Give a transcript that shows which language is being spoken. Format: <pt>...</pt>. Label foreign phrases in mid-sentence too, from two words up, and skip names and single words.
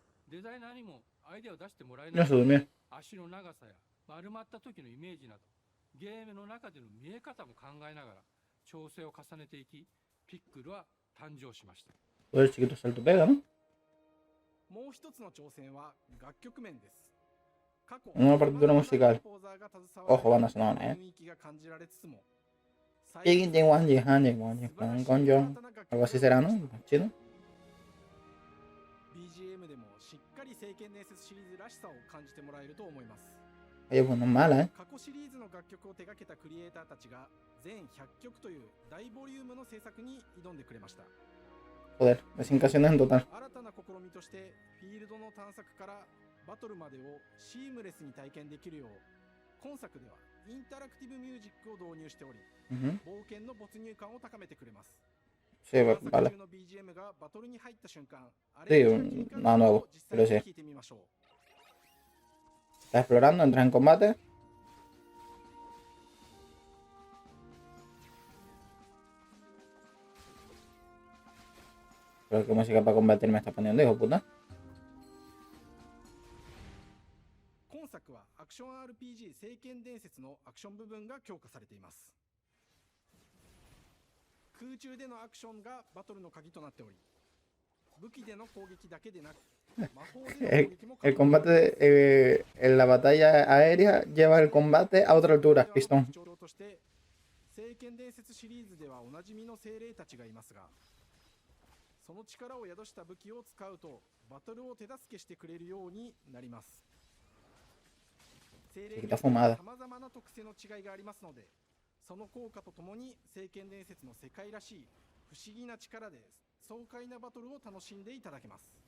<ja>デザイナーにもアイデアを出してもらえ</ja> <es>Ya</es> <ja>ない</ja> <es>se durmió.</es> <ja>足の長さや丸まった時のイメージなどゲームの中での見え方も考えながら調整を重ねていきピックルは誕生しました。</ja> <es>Todo el chiquito salto pega, ¿no?</es> <ja>もう一つの挑戦は楽曲面です。過去</ja> <es>Una partitura musical.</es> <ja>コンポーザーが携わ</ja> <es>Ojo, van a sonar,</es> <ja>る</ja> <es>¿eh?</es> <ja>雰囲気が感じられつつも Jing, jing, wan, jing, han, jing, wan, jing, fan, con, jong.</ja> <es>Algo así será, ¿no? Chino.</es> <ja>BGM でもしっかり聖剣伝説シリーズらしさを感じてもらえると思います。</ja> <es>Oye, pues no es mala, ¿eh?</es> <ja>過去シリーズの楽曲を手掛けたクリエイターたちが全100曲という大ボリュームの制作に挑んでくれました。</ja> <es>Joder, de 5 canciones en total.</es> <ja>新たな試みとしてフィールドの探索からバトルまでをシームレスに体験できるよう今作ではインタラクティブミュージックを導入しており、冒険の没入感を高めてくれます。</ja> <es>Sí, vale.</es> <ja>の BGM がバトルに入った瞬間、</ja> <es>Sí, nada nuevo, pero sí. Estás explorando, entras en combate. Pero qué música para combatir me está poniendo, hijo puta.</es> <ja>今作はアクション RPG 聖剣伝説のアクション部分が強化されています。空中でのアクションがバトルの鍵となっており、武器での攻撃だけでなく、魔法での攻撃も</ja> <es>El combate en la batalla aérea lleva el combate a otra altura, pistón.</es> <ja>聖剣伝説シリーズではおなじみの精霊たちがいますが、その力を宿した武器を使うとバトルを手助けしてくれるようになります。精霊には様々な特性の違いがありますので、その効果とともに聖剣伝説の世界らしい不思議な力で爽快なバトルを楽しんでいただけます。</ja>